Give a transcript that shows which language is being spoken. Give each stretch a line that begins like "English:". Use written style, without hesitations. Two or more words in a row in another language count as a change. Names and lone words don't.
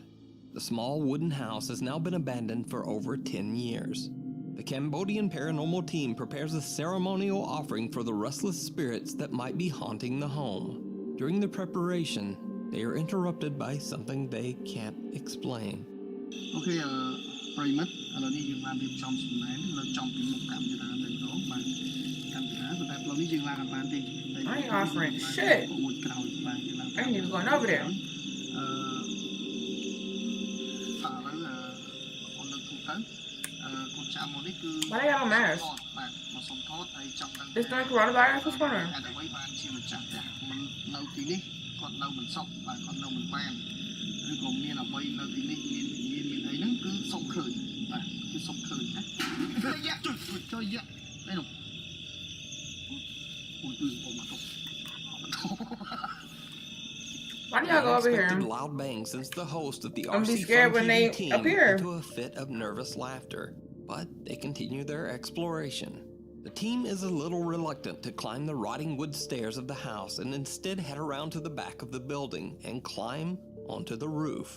English: The small wooden house has now been abandoned for over 10 years. The Cambodian paranormal team prepares a ceremonial offering for the restless spirits that might be haunting the home. During the preparation, they are interrupted by something they can't explain.
Khmer: Okay, ប្រិមិត្តឥឡូវនេះយើងបានរៀបចំសំណែននៅចំពីមុខកម្មវិធីតែម្ដងបាទកម្មវិធីតែផ្លូវនេះយើងឡើងអត់បានទេ
English: I ain't offering shit. I ain't even going over there.
Khmer: ឥឡូវអូនលើកទូទៅកូនចៅមកនេះគឺ
English: Why they got a mask?
Khmer: បាទមកសុំថតហើយចង់ដឹង
English: This during coronavirus? What's going on?
Khmer: អ្វីបានជាម្ចាស់ផ្ទះនៅទីនេះគាត់នៅមិនសុខបាទគាត់នៅមិនបានឬក៏មានអ្វីនៅទីនេះមានអីហ្នឹងគឺសុំឃើញបាទគឺសុំឃើញណាយ៉ាជួយយ៉ានេះនោះអូគឺអូមកទៅ
English: Why do y'all go over Unexpected here? loud bang sends the host of the I'm be RC scared Fun when TV they team appear. into a fit of nervous laughter, but they continue their exploration. The team is a little reluctant to climb the rotting wood stairs of the house and instead head around to the back of the building and climb onto the roof.